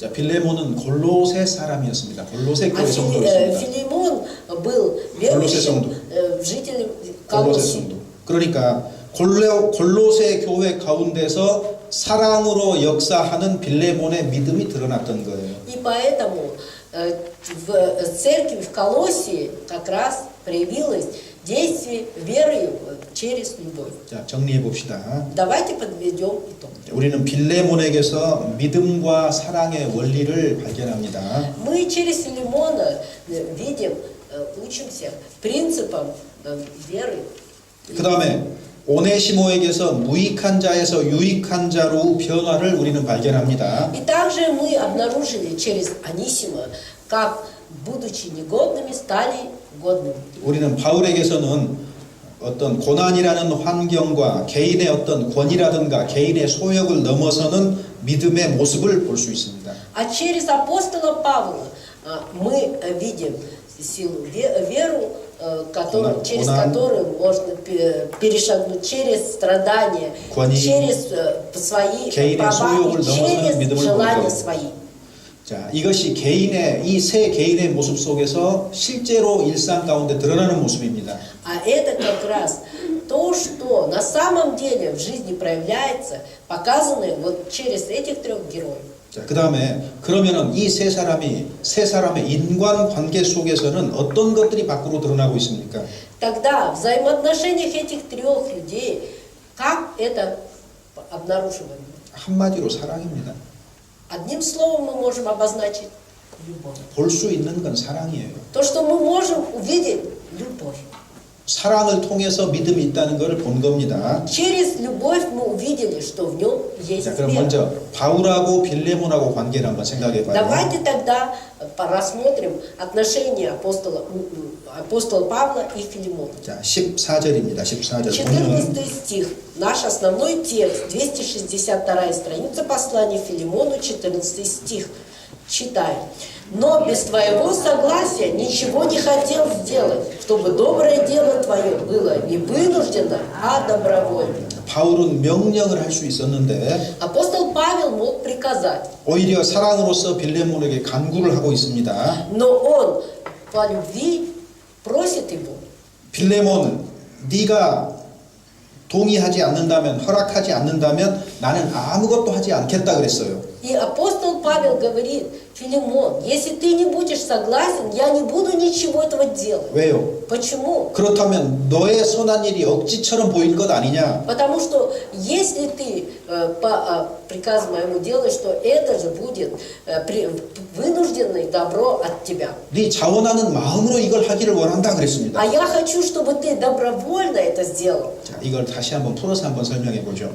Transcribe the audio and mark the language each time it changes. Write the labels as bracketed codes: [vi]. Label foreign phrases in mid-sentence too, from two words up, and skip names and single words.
[ko] 자, 빌레몬은 골로새 사람이었습니다. 골로새 [ru] А [ko] 교회 성도였습니다. [ru] Филимон был [ko] 골로새 성도. [ru] верующим жителем [ko] 골로새 [ru] Колосии. [ko] 성도. 그러니까 골로새 교회 가운데서 사랑으로 역사하는 빌레몬의 믿음이 드러났던 거예요. [ru] И поэтому в церкви в Колоссии как раз проявилось действие веры через любовь. [ko] 자, 정리해 봅시다. [ru] Давайте подведем итог. [ko] 우리는 빌레몬에게서 믿음과 사랑의 원리를 발견합니다. [ru] Мы через Филимона видим, учимся принципам веры. [ko] 그 다음에 오네시모에게서 무익한 자에서 유익한 자로 변화를 우리는 발견합니다. [ru] И также мы обнаружили через Анисима, как, будучи негодными, стали годными. [ko] 우리는 바울에게서는 어떤 고난이라는 환경과 개인의 어떤 권위라든가 개인의 소욕을 넘어서는 믿음의 모습을 볼 수 있습니다. [ru] А через апостола Павла мы видим силу, веру, через которую можно перешагнуть через страдания, через свои права и через желания свои. [ko] 자, 이것이 개인의 이 세 개인의 모습 속에서 실제로 일상 가운데 드러나는 모습입니다. [ru] А это как раз то, что на самом деле в жизни проявляется, показано вот через этих трех героев. [ko] 자, 그 다음에 그러면은 이 세 사람의 인간 관계 속에서는 어떤 것들이 밖으로 드러나고 있습니까? [ru] Тогда в взаимоотношениях этих трех людей, как это обнаруживаем? [ko] 한마디로 사랑입니다. [ru] Одним словом мы можем обозначить любовь. [ko] 볼 수 있는 건 사랑이에요. [ru] То, что мы можем увидеть, любовь. [ko] 사랑을 통해서 믿음이 있다는 것을 본 겁니다. [ru] Через любовь мы увидели, что в нем есть [ko] 자, 그럼 [ru] вера. [ko] 먼저 바울하고 빌레몬하고 관계를 한번 생각해 봐요. [ru] Давайте тогда рассмотрим отношения апостола Павла и Филимона. [ko] 자, 14절입니다. 14절. [ru] 14 стих. Наш основной текст, 262 страница послания Филимону, 14 стих. Читаем. «Но без твоего согласия ничего не хотел сделать, чтобы доброе дело твое было не вынуждено, а добровольно». [ko] 바울은 명령을 할 수 있었는데 [ru] Апостол Павел мог приказать, [ko] 오히려 사랑으로서 빌레몬에게 간구를 하고 있습니다. [ru] но он по любви просит его. [ko] 빌레몬, 네가 동의하지 않는다면, 허락하지 않는다면 나는 아무것도 하지 않겠다 그랬어요. [ru] И апостол Павел говорит: Филимон, если ты не будешь согласен, я не буду ничего этого делать. [ko] 왜요? [ru] Почему? [ko] 그렇다면 너의 선한 일이 억지처럼 보일 것 아니냐? [ru] Потому что если ты по приказу моему делаешь, что это же будет вынужденное добро от тебя. [ko] 네 자원하는 마음으로 이걸 하기를 원한다 그랬습니다. [ru] А я хочу, чтобы ты добровольно это сделал. [ko] 자, 이걸 다시 한번 풀어서 한번 설명해 보죠.